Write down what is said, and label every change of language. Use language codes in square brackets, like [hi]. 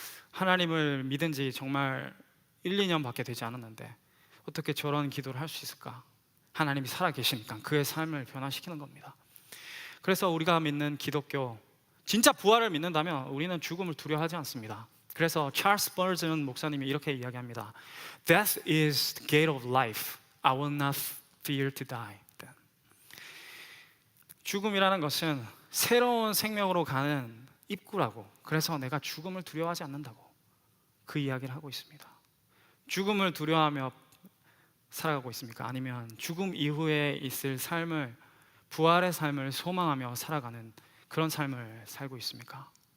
[ko] 하나님을 믿은 지 정말 1, 2년밖에 되지 않았는데 어떻게 저런 기도를 할 수 있을까? 하나님이 살아계시니까 그의 삶을 변화시키는 겁니다. 그래서 우리가 믿는 기독교, 진짜 부활을 믿는다면 우리는 죽음을 두려워하지 않습니다. 그래서 찰스 버전 목사님이 이렇게 이야기합니다. [en] Death is the gate of life. I will not fear to die. [ko] 죽음이라는 것은 새로운 생명으로 가는 입구라고. 그래서 내가 죽음을 두려워하지 않는다고 그 이야기를 하고 있습니다. 죽음을 두려워하며 살아가고 있습니까? 아니면 죽음 이후에 있을 삶을, 부활의 삶을 소망하며 살아가는 그런 삶을 살고 있습니까?